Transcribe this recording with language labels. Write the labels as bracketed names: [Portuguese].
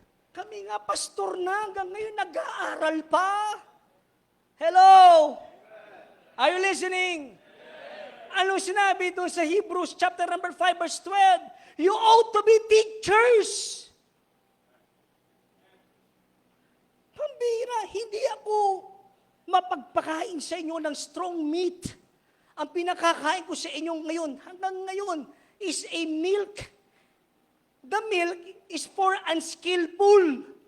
[Filipino] Kami nga, pastor na, hanggang ngayon nag-aaral pa. Hello? [English] Are you listening? Anong sinabi doon sa Hebrews chapter number 5 verse 12? You ought to be teachers. [Filipino] Pambira, hindi ako mapagpakain sa inyo ng strong meat. Ang pinakakain ko sa inyo ngayon, hanggang ngayon, is a milk. [English] The milk is for unskillful.